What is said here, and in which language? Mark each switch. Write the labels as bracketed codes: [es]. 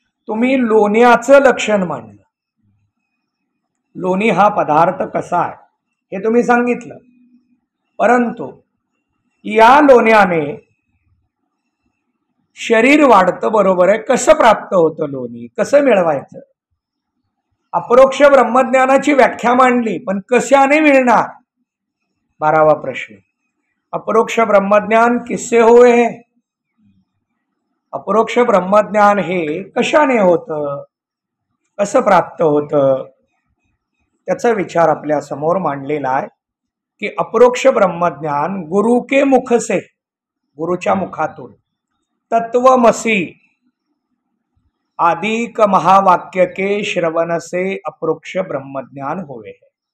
[mr] तुम्ही लोण्याचं लक्षण मांडलं. लोणी हा पदार्थ कसा आहे हे तुम्ही सांगितलं, परंतु या लोण्याने शरीर वाढतं, बरोबर आहे. कसं प्राप्त होतं लोणी? कसं मिळवायचं? अपरोक्ष ब्रह्मज्ञानाची व्याख्या मांडली, पण कशाने मिळणार? 12वा प्रश्न. [hi] अपरोक्ष ब्रह्मज्ञान किससे होय है? [mr] अपरोक्ष ब्रह्मज्ञान हे कशाने होतं? कसं प्राप्त होतं? त्याचा विचार आपल्या समोर मांडलेला आहे की अपरोक्ष ब्रह्मज्ञान [hi] गुरु के मुख से, [mr] गुरुच्या मुखातून, [hi] तत्वमसी आदि क महावाक्य के श्रवण से अपरोक्ष ब्रह्मज्ञान होवे है.